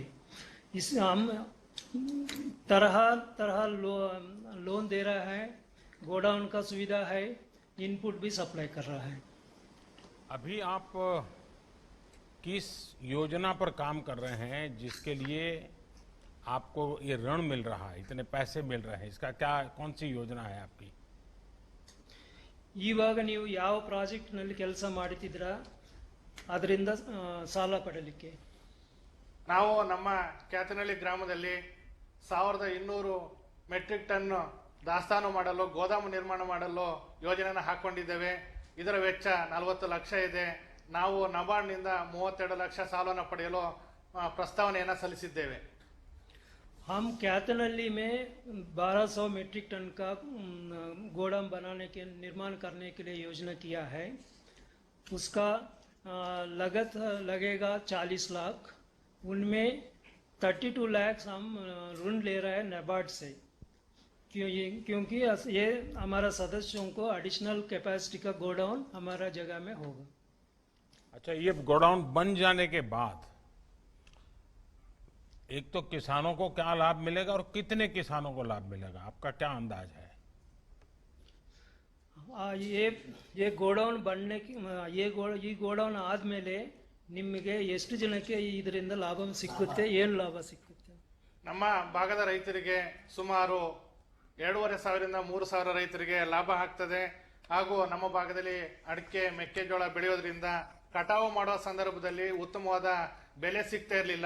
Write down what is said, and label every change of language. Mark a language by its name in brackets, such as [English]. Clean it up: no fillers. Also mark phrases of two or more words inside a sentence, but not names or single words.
[Hindi] इस हम तरह तरह लोन दे रहा है, गोडाउन का सुविधा है, इनपुट भी सप्लाई कर रहा है। अभी आप किस योजना पर काम कर रहे हैं जिसके लिए आपको ये ऋण मिल रहा है, इतने पैसे मिल रहे हैं? इसका क्या, कौन सी योजना है आपकी? [Kannada] ಇವಾಗ ನೀವು ಯಾವ ಪ್ರಾಜೆಕ್ಟ್ ನಲ್ಲಿ ಕೆಲಸ ಮಾಡುತ್ತಿದ್ದೀರಾ ಅದರಿಂದ ಸಾಲ ಪಡೆಯಲಿಕ್ಕೆ? ನಾವು ನಮ್ಮ ಕ್ಯಾತನಹಳ್ಳಿ ಗ್ರಾಮದಲ್ಲಿ 1200 [English] metric ton [Kannada] ದಾಸ್ತಾನು ಮಾಡಲು, ಗೋದಾಮು ನಿರ್ಮಾಣ ಮಾಡಲು ಯೋಜನೆಯನ್ನು ಹಾಕೊಂಡಿದ್ದೇವೆ. ಇದರ ವೆಚ್ಚ 40 ಲಕ್ಷ ಇದೆ. ನಾವು ನಬಾರ್ಡ್ನಿಂದ 32 ಲಕ್ಷ ಸಾಲವನ್ನು ಪಡೆಯಲು ಪ್ರಸ್ತಾವನೆಯನ್ನು ಸಲ್ಲಿಸಿದ್ದೇವೆ. [Hindi] हम कैतनहल्ली में 1200 [English] metric ton [Hindi] का गोदाम बनाने के निर्माण करने के लिए योजना किया है। उसका लागत लगेगा 40 लाख। उनमें 32 लाख हम ऋण ले रहे हैं नाबार्ड से, क्योंकि ये हमारा सदस्यों को [English] additional capacity [Hindi] का गोडाउन हमारा जगह में होगा। अच्छा, ये गोडाउन बन जाने के बाद एक तो किसानों को क्या लाभ मिलेगा और कितने किसानों को लाभ मिलेगा, आपका क्या अंदाज है? ये ಗೋಡೌನ್ बनने की [Kannada] ಈ ಗೋಡೌನ್ ಆದ್ಮೇಲೆ ನಿಮಗೆ ಎಷ್ಟು ಜನಕ್ಕೆ ಇದರಿಂದ ಲಾಭ ಸಿಕ್ಕುತ್ತೆ, ಏನು ಲಾಭ ಸಿಕ್ಕುತ್ತೆ? ನಮ್ಮ ಭಾಗದ ರೈತರಿಗೆ ಸುಮಾರು 2,500 3,000 ರೈತರಿಗೆ ಲಾಭ ಆಗ್ತದೆ. ಹಾಗೂ ನಮ್ಮ ಭಾಗದಲ್ಲಿ ಅಡಿಕೆ ಮೆಕ್ಕೆಜೋಳ ಬೆಳೆಯೋದ್ರಿಂದ ಕಟಾವು ಮಾಡುವ ಸಂದರ್ಭದಲ್ಲಿ ಉತ್ತಮವಾದ ಬೆಲೆ ಸಿಗ್ತಾ ಇರಲಿಲ್ಲ.